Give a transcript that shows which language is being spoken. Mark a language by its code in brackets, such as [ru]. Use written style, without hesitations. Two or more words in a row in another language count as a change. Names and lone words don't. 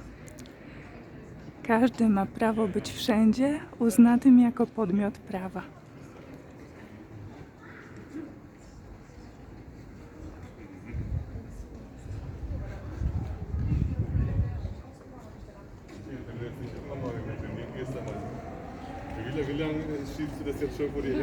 [pl] Każdy ma prawo być wszędzie uznanym jako podmiot prawa. [de] Wie lange schiebst du das jetzt schon vor dir her?